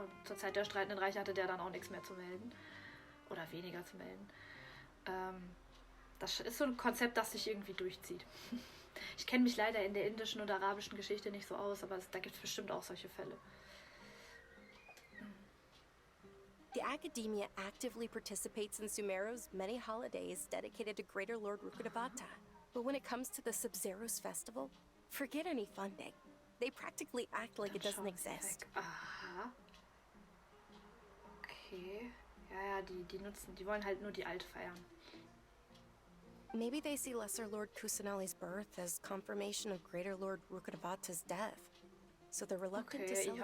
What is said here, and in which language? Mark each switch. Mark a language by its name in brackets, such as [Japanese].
[German] Und zur Zeit der streitenden Reiche hatte der dann auch nichts mehr zu melden. Oder weniger zu melden. Das ist so ein Konzept, das sich irgendwie durchzieht. Ich kenne mich leider in der indischen oder arabischen Geschichte nicht so aus, aber da gibt es bestimmt auch solche Fälle. [English] The Academia actively participates in Sumeru's many holidays dedicated to Greater Lord Rukkhadevata. But when it comes to the Sub-Zero's festival, forget any funding. They practically act like it doesn't exist. [German] Aha. Okay. Ja, die wollen halt nur die Alte feiern. [English] Maybe they see Lesser Lord Kusanali's birth as confirmation of Greater Lord Rukkhadevata's death. So they're reluctant to celebrate.